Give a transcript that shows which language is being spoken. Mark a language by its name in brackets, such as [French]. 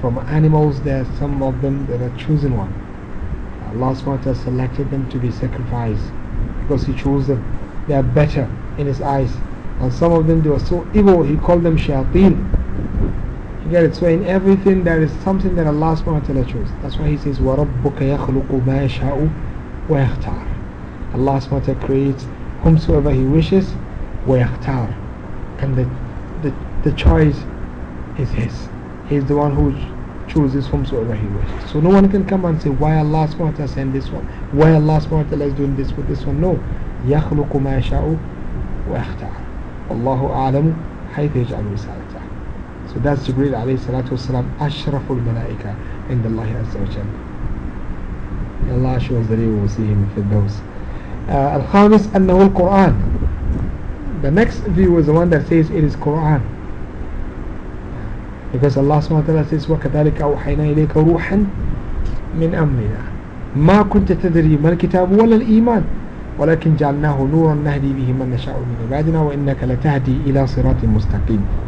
[English] From animals, there are some of them that are chosen one. Allah subhanahu wa ta'ala selected them to be sacrificed because he chose them. They are better in his eyes. And some of them, they were so evil, he called them shayateen. You get it? So in everything, there is something that Allah subhanahu wa ta'ala chose. That's why he says, [Arabic] وَرَبُّكَ يَخْلُقُ مَا يَشَاءُ وَيَخْتَارُ. [English] Allah subhanahu wa ta'ala creates whomsoever he wishes, [Arabic] وَيَخْتَارُ. [English] And the choice is his. He is the one who chooses whomsoever he wishes. So no one can come and say, why Allah subhanahu wa ta'ala sent this one? Why Allah subhanahu wa ta'ala is doing this with this one? No. [Arabic] يَخْلُقُ مَا يَشَاءُ وَيَخْتَعَ وَاللَّهُ أَعْلَمُ حَيْثِ يَجْعَلْ رِسَالَتَهُ. [English] So that's Jibreel alayhi salatu wasalam, [Arabic] أَشْرَفُ الْمَلَائِكَ عِنْدَ اللَّهِ عَزَّ وَجَلَّ. [English] Allah shows that we will see him in Firdaus. [Arabic] الخامس أنه القرآن. [English] The next view is the one that says it is Quran. Because Allah subhanahu wa ta'ala says, [Arabic] وَكَذَلِكَ أَوْحَيْنَا إِلَيْكَ رُوحًا مِنْ أَمْرِنَا مَا كُنْتَ تَدْرِي مَا الْكِتَابُ وَلَا الْإِيمَانُ وَلَكِنْ جَعَلْنَاهُ نُورًا نَهْدِي بِهِ مَنْ نَشَاءُ مِنْ عِبَادِنَا وَإِنَّكَ لَتَهْدِي إِلَى صِرَاطٍ مُسْتَقِيمٍ.